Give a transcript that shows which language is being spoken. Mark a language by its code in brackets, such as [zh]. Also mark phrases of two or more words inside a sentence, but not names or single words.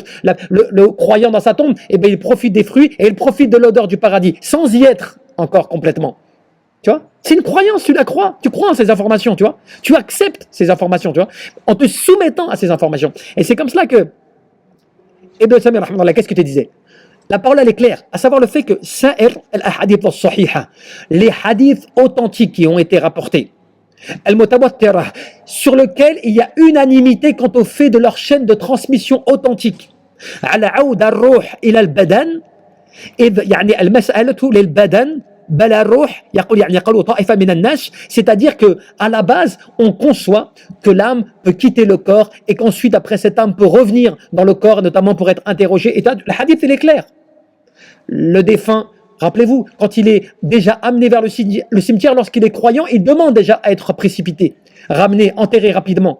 [fr] Le croyant dans sa tombe, eh bien, il profite des fruits, et il profite de l'odeur du paradis, sans y être encore complètement. Tu vois, c'est une croyance, tu la crois, tu crois en ces informations, tu vois, tu acceptes ces informations, tu vois, en te soumettant à ces informations. Et c'est comme cela que Ibn Samir, qu'est-ce que tu disais? La parole, elle est claire, à savoir le fait que [ar] سائر الأحاديث الصحيحة, [fr] les hadiths authentiques qui ont été rapportés, al-Mutawattira, sur lequel il y a unanimité quant au fait de leur chaîne de transmission authentique. [ar] على عود الروح إلى البدن, يعني المسألة للبدن بل الروح يقول يعني قالوا طائفة من الناس, [fr] c'est-à-dire que à la base on conçoit que l'âme peut quitter le corps et qu'ensuite après cette âme peut revenir dans le corps, notamment pour être interrogée. Et le hadith il est clair. le défunt, rappelez-vous, quand il est déjà amené vers le cimetière, lorsqu'il est croyant, il demande déjà à être précipité, ramené, enterré rapidement.